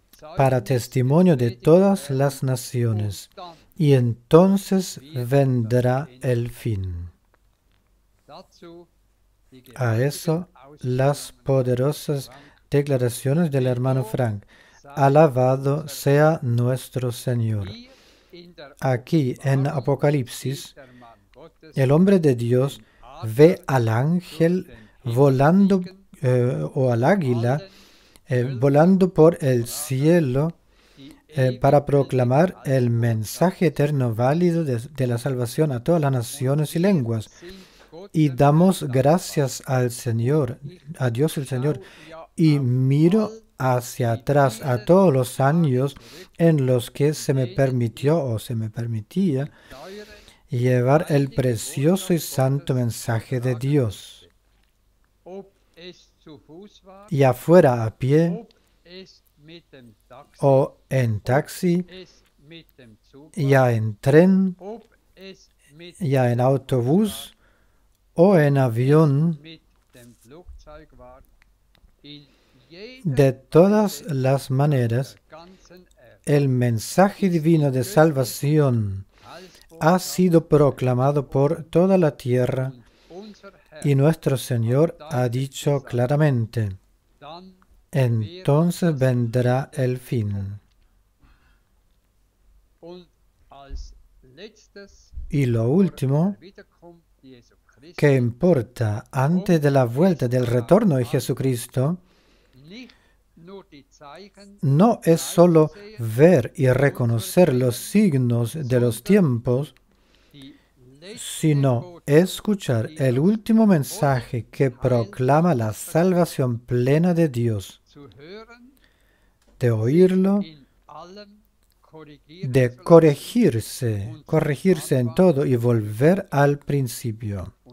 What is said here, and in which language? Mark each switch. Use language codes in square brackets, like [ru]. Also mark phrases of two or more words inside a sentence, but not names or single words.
[es] para testimonio de todas las naciones, y entonces vendrá el fin. [de] dazu die [es] A eso, [de] gewaltigen [es] las poderosas declaraciones del hermano Frank. [de] Aussagen [es] Alabado sea nuestro Señor. [de] hier in der [es] Aquí en Apocalipsis, [de] der Mann Gottes [es] el hombre de Dios ve al ángel volando o al águila volando por el cielo para proclamar el mensaje eterno válido de la salvación a todas las naciones y lenguas. Y damos gracias al Señor, a Dios el Señor, y miro hacia atrás a todos los años en los que se me permitió o se me permitía llevar el precioso y santo mensaje de Dios, [de] ob es zu Fuß war, [es] ya fuera a pie [de] ob es mit dem Taxi, [es] o en taxi, [de] es mit dem Zug, [es] ya en tren, [de] ob es mit [es] ya en autobús o en avión. [de] dem Flugzeug war, in [es] De todas las maneras, [de] der ganzen Erde [es] el mensaje divino de salvación ha sido proclamado por toda la tierra, [de] unser Herr [es] y nuestro Señor ha dicho claramente: [de] dann [es] entonces vendrá el fin. [de] und als letztes [es] Y lo último [de] der Wiederkunft Jesu Christi [es] que importa antes de la vuelta del retorno de Jesucristo [de] nicht nur die Zeichen [es] no es solo ver y reconocer los signos de los tiempos, [de] die [es] sino escuchar el último mensaje que proclama la salvación plena de Dios, de oírlo, de corregirse en todo y volver al principio.